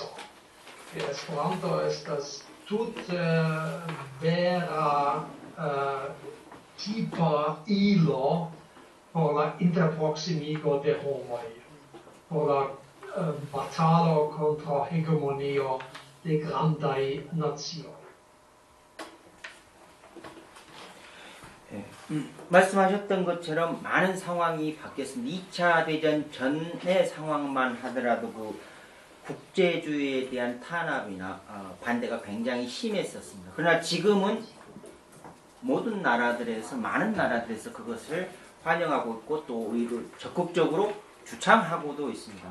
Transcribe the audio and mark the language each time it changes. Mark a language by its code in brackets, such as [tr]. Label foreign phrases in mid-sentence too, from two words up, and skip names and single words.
[eo] Esperanto estas tute vera tipa ilo por la interproksimigo de homoj, por la batalo kontraŭ hegemonio de grandaj nacioj. [ko] 말씀하셨던 것처럼 많은 상황이 바뀌었습니다. 2차 대전 전의 상황만 하더라도 그 국제주의에 대한 탄압이나 반대가 굉장히 심했었습니다. 그러나 지금은 모든 나라들에서, 많은 나라들에서 그것을 환영하고 있고 또 오히려 적극적으로 주창하고도 있습니다.